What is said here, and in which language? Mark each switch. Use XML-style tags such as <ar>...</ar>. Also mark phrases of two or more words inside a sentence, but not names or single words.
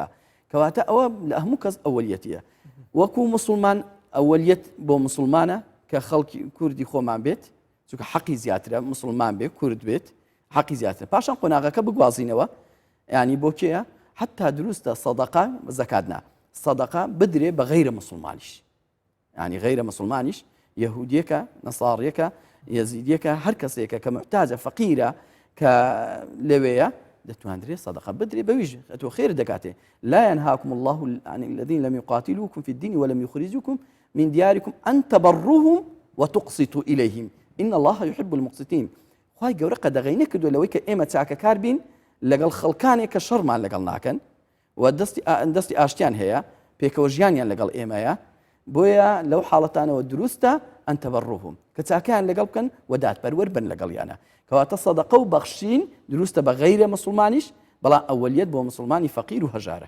<ckb>کەواتە ئەوە لە هەموو کەس ئەوەلیەتیە وەکو مسلمان ئەوەلیەت بۆ مسلمانە کە خەڵکی کوردی خۆمان بێت چونکە حەقی زیاترە مسلمان بێت کورد بێت حەقی زیاترە پاشان قۆناغەکە بگوازینەوە ینی بۆ کێیە حتا دروستە سەدەقا زەکاتنا سەدەقا بدرێ بە غەیرە مسلمانیش ینی غەیرە مسلمانیش یەهودیەکە نەساڕیەکە یەزیدیەکە هەر کەسێکە کە محتاجە فەقیرە کە لەوەیە دەتوانرێت سەدەقە بدرێ بەویش ئەتۆ خێر دەکاتێ</ckb> <ar>لا ينهاكم الله عن الذين لم يقاتلوكم في الدين ولم يخرجوكم من دياركم أن تبروهم وتقسطوا إليهم إن الله يحب المقسطين</ar> <ckb>خوای گەورە قەدەغەینە کردو لەوەی کە ئێمە چاکەکار بین لەگەڵ خەڵکانێک کە شەڕمان لەگەڵ ناکەن و دەستی ئاشتیان هەیە پێکەوە ژیانیان لەگەڵ ئێمەیە بۆیە لەو حاڵەتانەوە دروستە</ckb> <ar>ئەن تەبەڕوهم</ar> <ckb>کە چاکیان لەگەڵ بکەن و دادپەروەر بن لەگەڵیانە کەواتە سەدەقە و بەخشین دروستە بە غەیرە مسلمانیش بەڵام ئەوەلیەت بۆ مسلمانی فەقیر و هەژارە</ckb>